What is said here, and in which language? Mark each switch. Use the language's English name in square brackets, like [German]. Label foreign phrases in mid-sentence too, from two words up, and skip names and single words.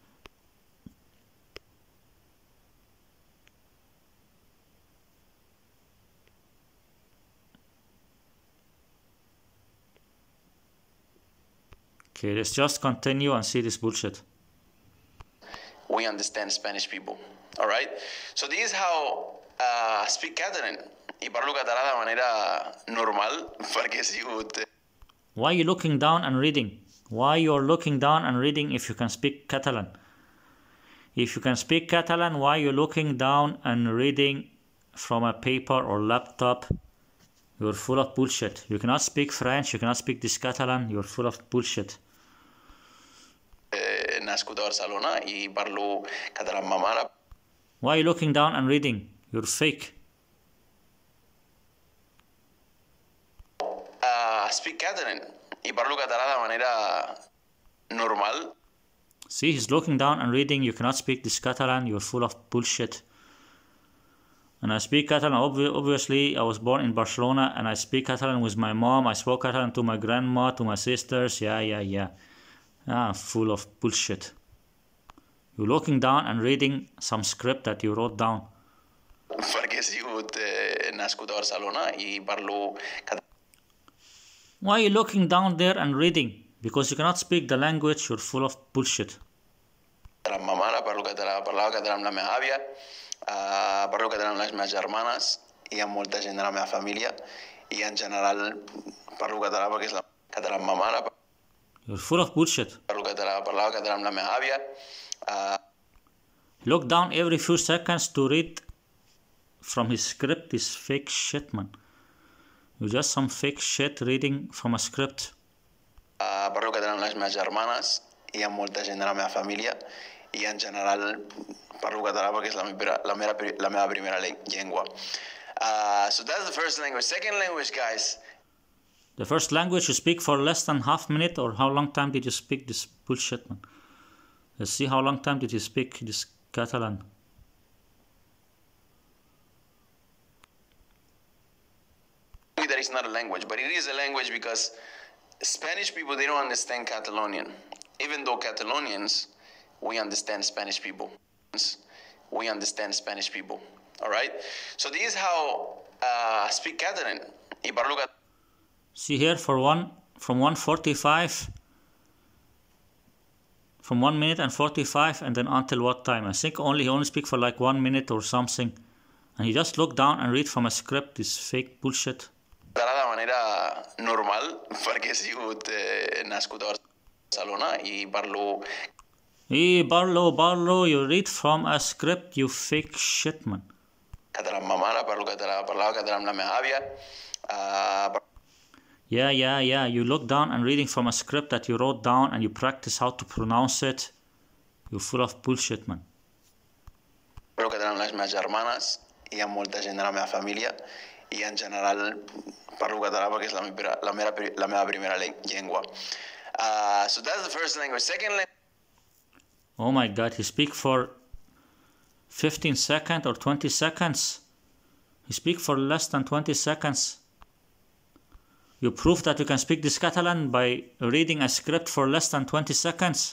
[English] Okay, let's just continue and see this bullshit. We understand Spanish people, all right? So this is how I speak Catalan. [Catalan] Y parlo català de manera normal, perquè si [English] Why are you looking down and reading? Why you're looking down and reading if you can speak Catalan? If you can speak Catalan, why you looking down and reading from a paper or laptop? You're full of bullshit. You cannot speak French, you cannot speak this Catalan, you're full of bullshit. [Catalan] nascut a Barcelona i parlo català amb ma mare. [English] Why are you looking down and reading? You're fake. Speak Catalan [Catalan] i parlo català de manera normal. [English] See, he's looking down and reading. You cannot speak this Catalan. You're full of bullshit. And I speak Catalan. Obviously, I was born in Barcelona and I speak Catalan with my mom. I spoke Catalan to my grandma, to my sisters. Yeah. Ah, full of bullshit. You're looking down and reading some script that you wrote down. [Catalan] Perquè he sigut nascut a Barcelona I parlo català. [English] Why are you looking down there and reading? Because you cannot speak the language, you're full of bullshit. [Catalan] Amb ma mare, parlava català amb la meva àvia, parlo català amb les meves germanes I amb molta gent de la meva família I en general parlo català perquè és català amb ma mare. [English] You're full of bullshit. [Catalan] Parlava català amb la meva àvia. [English] Look down every few seconds to read from his script. This fake shit, man. You're just some fake shit reading from a script. [Catalan] Parlo català amb les meves germanes I amb molta gent de la meva família I en general parlo català perquè és la meva primera llengua. [English] So that's the first language. Second language, guys. The first language you speak for less than half minute, or how long time did you speak this bullshit, man? Let's see how long time did you speak this Catalan. That is not a language, but it is a language because Spanish people, they don't understand Catalonian. Even though Catalonians, we understand Spanish people. We understand Spanish people. All right? So this is how I speak Catalan. [Catalan] Y parlo català. [English] See here from 1:45, from 1 minute and 45, and then until what time? I think he only speak for like 1 minute or something. And he just look down and read from a script, this fake bullshit. [Catalan] De manera normal, perquè he sigut nascut a Barcelona I parlo... Barlo, [English] you read from a script, you fake shit, man. [Catalan] Català amb ma mare, parlava català amb la meva àvia. [English] Yeah, you look down and reading from a script that you wrote down and you practice how to pronounce it. You're full of bullshit, man. [Catalan] Parlo català amb les meves germanes I amb molta gent de la meva família I en general parlo català perquè és la meva primera llengua. [English] So that's the first language. Second language. Oh my God, he speak for 15 seconds or 20 seconds. He speak for less than 20 seconds. You prove that you can speak this Catalan by reading a script for less than 20 seconds.